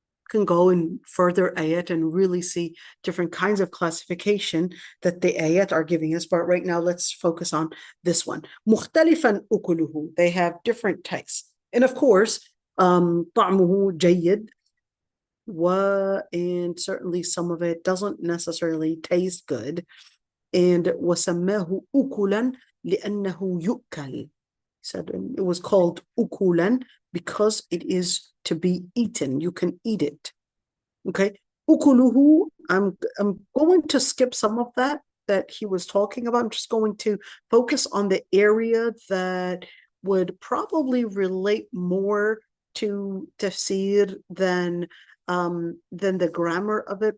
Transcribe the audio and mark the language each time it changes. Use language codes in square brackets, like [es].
[en] Can go in further ayat and really see different kinds of classification that the ayat are giving us. But right now, let's focus on this one. [ar] مختلفا أكله, [en] they have different tastes. And of course, [ar] طعمه جيد, [en] and certainly some of it doesn't necessarily taste good. [ar] And وسماه أكلا لأنه يؤكل. [en] Said it was called ukulan because it is to be eaten. You can eat it. Okay. Ukuluhu, I'm going to skip some of that he was talking about. I'm just going to focus on the area that would probably relate more to tafsir than the grammar of it.